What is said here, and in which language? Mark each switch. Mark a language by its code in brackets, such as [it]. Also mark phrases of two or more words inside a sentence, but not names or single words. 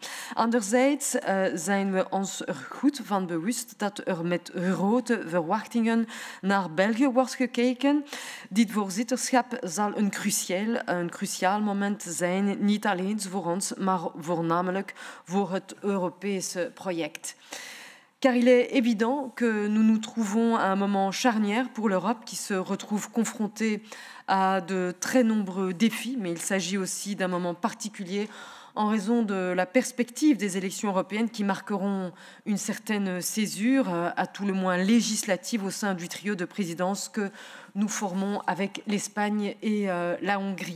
[nl] Anderzijds zijn we ons er goed van bewust dat er met grote verwachtingen naar België wordt gekeken. Dit voorzitterschap zal een cruciaal moment zijn, niet alleen voor ons, maar voornamelijk voor het Europese project. [fr] Car il est évident que nous nous trouvons à un moment charnière pour l'Europe qui se retrouve confrontée à de très nombreux défis, mais il s'agit aussi d'un moment particulier en raison de la perspective des élections européennes qui marqueront une certaine césure, à tout le moins législative, au sein du trio de présidence que nous formons avec l'Espagne et la Hongrie.